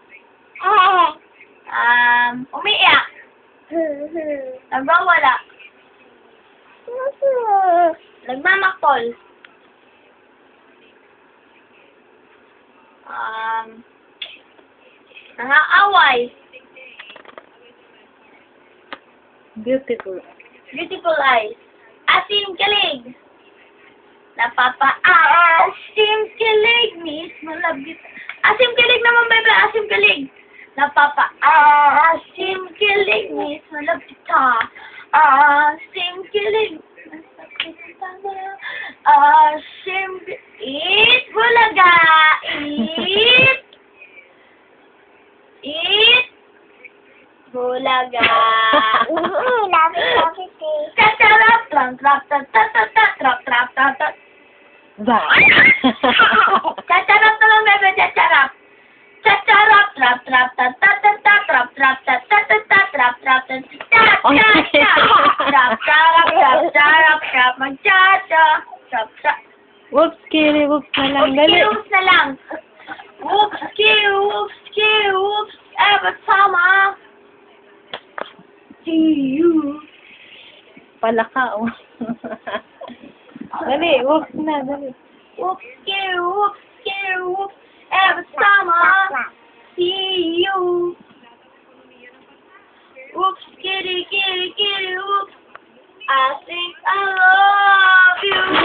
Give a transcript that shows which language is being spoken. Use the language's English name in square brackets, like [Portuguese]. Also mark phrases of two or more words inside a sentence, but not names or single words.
[Filipino] Umiiyak. Nagwawala. Nagmamaktol. Nangaaway. [English] Beautiful. Beautiful eyes. [Filipino] Asim kilig. Napapa-asim kilig. Miss, malabit. Asim kilig naman, bebe. Asim kilig. Napapa-asim kilig. Miss, malabit ka. Asim kilig. Asim kilig. Eat, bulaga. Eat. Bulaga. Tatarap, trap, trap, trap, trap, trap, trap, trap. Tatarap naman, bebe, tatarap. Tatarap, trap, trap, trap, trap, trap, trap, trap, trap, trap, trap, trap, trap, trap. Whoops, Kiri, whoops na lang. Dali. Whoops na lang. [English] Whoops, whoops, every time I see you. [Filipino] Palaka, oh. Dali, whoops na, dali. [English] Whoops, whoops, every time I see you. Whoops, kitty, whoops. I think I love you.